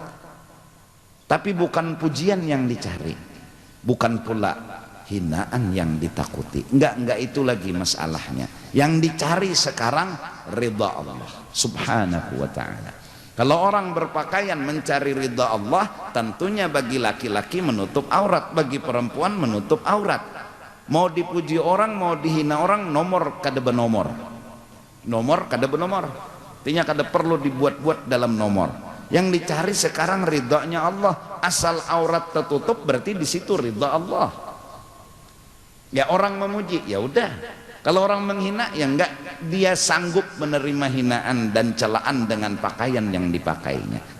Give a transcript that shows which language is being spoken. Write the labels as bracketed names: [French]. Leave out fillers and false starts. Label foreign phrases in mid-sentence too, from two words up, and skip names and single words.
[Indonesian] Tapi bukan pujian yang dicari, bukan pula hinaan yang ditakuti. Enggak itu lagi masalahnya. Yang dicari sekarang ridha Allah [Arabic] سبحانه وتعالى. [Indonesian] Kalau orang berpakaian mencari ridha Allah, tentunya bagi laki-laki menutup aurat, bagi perempuan menutup aurat. Mau dipuji orang, mau dihina orang, nomor kada benomor, nomor kada benomor, artinya kada perlu dibuat-buat dalam nomor. Yang dicari sekarang ridhanya Allah. Asal aurat tertutup berarti di situ ridha Allah. Ya orang memuji, ya udah. Kalau orang menghina, ya enggak, dia sanggup menerima hinaan dan celaan dengan pakaian yang dipakainya.